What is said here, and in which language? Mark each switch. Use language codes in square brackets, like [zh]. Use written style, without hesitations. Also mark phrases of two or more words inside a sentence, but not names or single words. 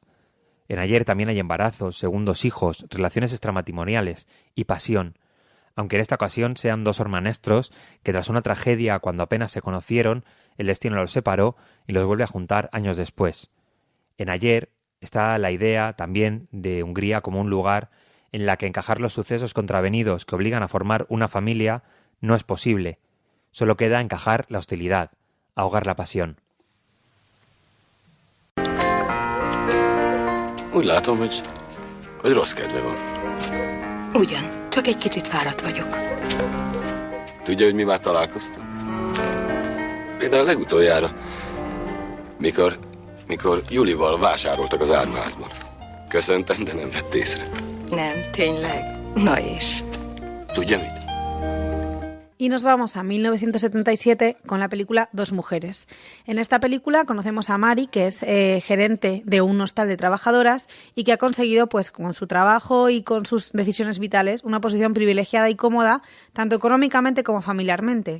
[es] En Ayer también hay embarazos, segundos hijos, relaciones extramatrimoniales y pasión, aunque en esta ocasión sean 2 hermanastros que tras una tragedia cuando apenas se conocieron, el destino los separó y los vuelve a juntar años después. En Ayer está la idea también de Hungría como un lugar en la que encajar los sucesos contravenidos que obligan a formar una familia no es posible. Solo queda encajar la hostilidad, ahogar la pasión. [hu] Úgy látom, hogy rossz kedve van. Ugyan, csak egy kicsit fáradt vagyok. Tudja, hogy mi már találkoztunk? Például legutoljára, mikor Julival vásároltak az áruházban. Köszöntem, de nem vett észre. Nem, tényleg. Na és? Tudja mit? [es] Y nos vamos a 1977 con la película Dos mujeres. En esta película conocemos a Mari, que es gerente de un hostal de trabajadoras y que ha conseguido, pues, con su trabajo y con sus decisiones vitales, una posición privilegiada y cómoda, tanto económicamente como familiarmente.